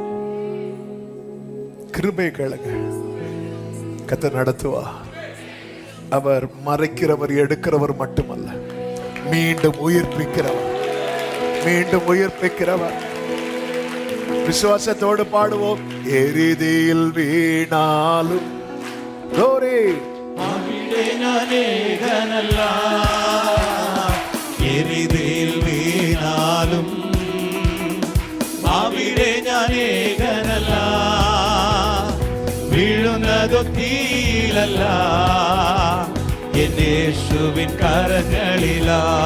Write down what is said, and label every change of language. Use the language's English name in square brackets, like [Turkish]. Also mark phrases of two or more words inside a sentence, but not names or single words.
[Tamil] கிருபையை கேளுங்க, கர்த்தர் நடத்துவா. அவர் மறைக்கிறவர், எடுக்கிறவர் மட்டுமல்ல, மீண்டும் உயிர்ப்பிக்கிறவர். விசுவாசத்தோடு பாடுவோம். [Malayalam] എരിതിയിൽ വീണാലും എരിതിൽ വീണാലും അവിടെ ഞാനേകനല്ല, വീഴുന്നതൊത്തിയിലല്ല, എന്റെ യേശുവിൻ കരങ്ങളിലാ.